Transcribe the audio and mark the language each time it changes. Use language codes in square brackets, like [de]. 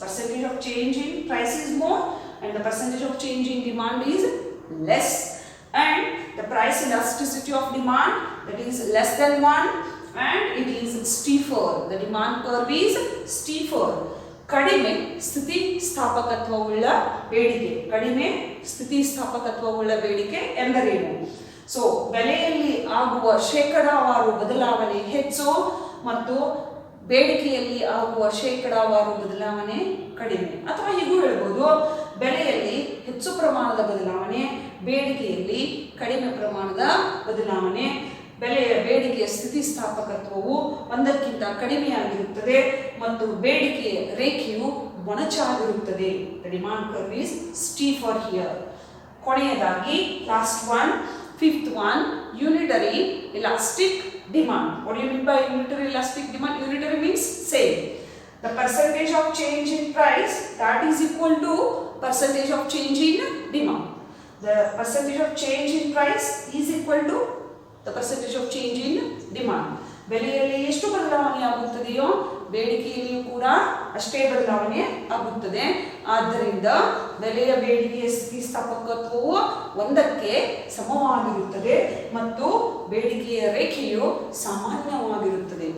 [en] Percentage of change in price is more and the percentage of change in demand is less. And the price elasticity of demand, that is less than 1 and it is steeper. The demand curve is steeper. [kn] ಕಡಿಮೆ ಸ್ಥಿತಿಸ್ಥಾಪಕತ್ವವುಳ್ಳ ಬೇಡಿಕೆ. ಕಡಿಮೆ ಸ್ಥಿತಿಸ್ಥಾಪಕತ್ವವುಳ್ಳ ಬೇಡಿಕೆ ಎಂದರೇನು? So ಬೆಲೆಯಲ್ಲಿ ಆಗುವ ಶೇಕಡಾವಾರು ಬದಲಾವಣೆ ಹೆಚ್ಚು ಮತ್ತು ಬೇಡಿಕೆಯಲ್ಲಿ ಆಗುವ ಶೇಕಡಾವಾರು ಬದಲಾವಣೆ ಕಡಿಮೆ. ಅಥವಾ ಹೀಗೂ ಹೇಳ್ಬೋದು, ಬೆಲೆಯಲ್ಲಿ ಹೆಚ್ಚು ಪ್ರಮಾಣದ ಬದಲಾವಣೆ, ಬೇಡಿಕೆಯಲ್ಲಿ ಕಡಿಮೆ ಪ್ರಮಾಣದ ಬದಲಾವಣೆ. ಬೇಡಿಕೆಯ ಸ್ಥಿತಿಸ್ಥಾಪಕತ್ವವು ಒಂದಕ್ಕಿಂತ ಕಡಿಮೆಯಾಗಿರುತ್ತದೆ ಮತ್ತು ಬೇಡಿಕೆಯ ರೇಖೆಯು ಮೊನಚಾಗಿರುತ್ತದೆ. [en] The demand curve is steeper here. [kn] ಕೊನೆಯದಾಗಿ [en] Last one, fifth one, unitary elastic demand. What do you mean by unitary elastic demand? Unitary means same. The percentage of change in price, that is equal to percentage of change in demand. The percentage of change in price is equal to the percentage of change in demand. [kn] ಬೆಲೆಯಲ್ಲಿ ಎಷ್ಟು ಬದಲಾವಣೆ ಆಗುತ್ತದೆಯೋ ಬೇಡಿಕೆಯಲ್ಲಿಯೂ ಕೂಡ ಅಷ್ಟೇ ಬದಲಾವಣೆ ಆಗುತ್ತದೆ. ಆದ್ದರಿಂದ ಬೆಲೆಯ ಬೇಡಿಕೆಯ ಸ್ಥಿತಿಸ್ಥಾಪಕತ್ವವು ಒಂದಕ್ಕೆ ಸಮವಾಗಿರುತ್ತದೆ ಮತ್ತು ಬೇಡಿಕೆಯ ರೇಖೆಯು ಸಾಮಾನ್ಯವಾಗಿರುತ್ತದೆ.